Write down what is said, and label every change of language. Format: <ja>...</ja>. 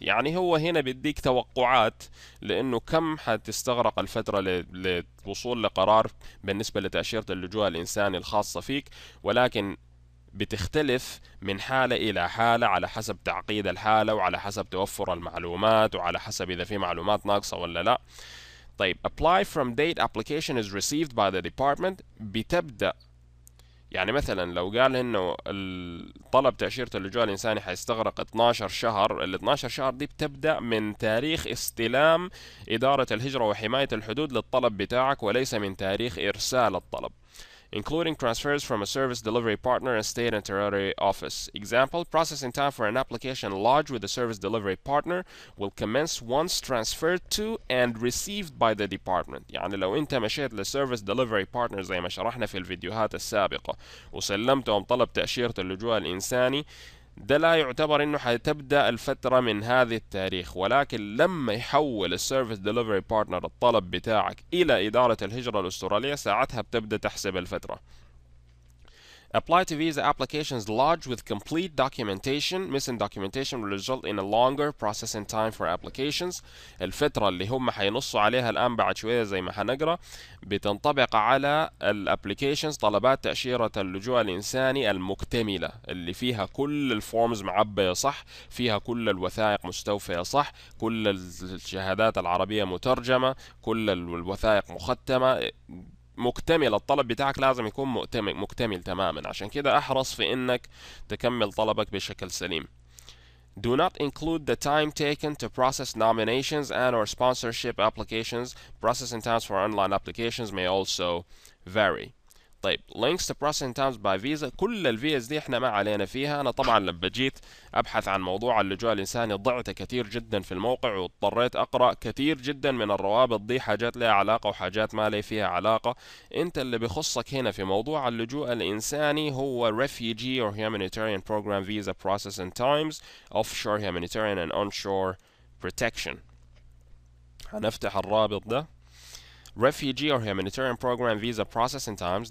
<ar>يعني هو هنا بديك توقعات لأنه كم حتستغرق الفترة للوصول لقرار بالنسبة لتأشيرة اللجوء الإنساني الخاصة فيك، ولكن بتختلف من حالة إلى حالة على حسب تعقيد الحالة وعلى حسب توفر المعلومات وعلى حسب إذا في معلومات ناقصة ولا لا.</ar> <en>طيب apply from date application is received by the department.</en> <ar>بتبدأ يعني مثلا لو قال انه طلب تأشيرة اللجوء الإنساني حيستغرق 12 شهر، ال 12 شهر دي بتبدأ من تاريخ استلام إدارة الهجرة وحماية الحدود للطلب بتاعك وليس من تاريخ إرسال الطلب.</ar> <en>Including transfers from a service delivery partner and state and territory office. Example, processing time for an application lodged with a service delivery partner will commence once transferred to and received by the department.</en> <ar>يعني لو انت مشيت للسيرفيس ديليفري بارتنر زي ما شرحنا في الفيديوهات السابقة وسلمتهم طلب تأشيرة اللجوء الإنساني، ده لا يعتبر انه حتبدأ الفترة من هذه التاريخ، ولكن لما يحول السيرفيس ديليفري بارتنر الطلب بتاعك الى ادارة الهجرة الاسترالية ساعتها بتبدأ تحسب الفترة.</ar> <en>Apply to visa applications lodged with complete documentation. Missing documentation will result in a longer processing time for applications.</en> <ar>الفترة اللي هم حينصوا عليها الآن بعد شوية زي ما حنقرأ بتنطبق على الابليكيشنز، طلبات تأشيرة اللجوء الإنساني المكتملة اللي فيها كل الفورمز معبية صح، فيها كل الوثائق مستوفية صح، كل الشهادات العربية مترجمة، كل الوثائق مختمة، مكتمل. الطلب بتاعك لازم يكون مكتمل تماما، عشان كده احرص في انك تكمل طلبك بشكل سليم.</ar> <en>Do not include the time taken to process nominations and or sponsorship applications. Processing times for online applications may also vary. طيب links to processing times by visa.</en> <ar>كل الفيز دي احنا ما علينا فيها. انا طبعا لما جيت ابحث عن موضوع اللجوء الانساني ضعت كثير جدا في الموقع واضطريت اقرا كثير جدا من الروابط دي، حاجات لها علاقه وحاجات ما لها فيها علاقه. انت اللي بيخصك هنا في موضوع اللجوء الانساني هو</ar> <en>refugee or humanitarian program visa processing times, offshore humanitarian and onshore protection.</en> <ar>هنفتح الرابط ده.</ar> <en>Refugee or humanitarian program visa processing times.</en>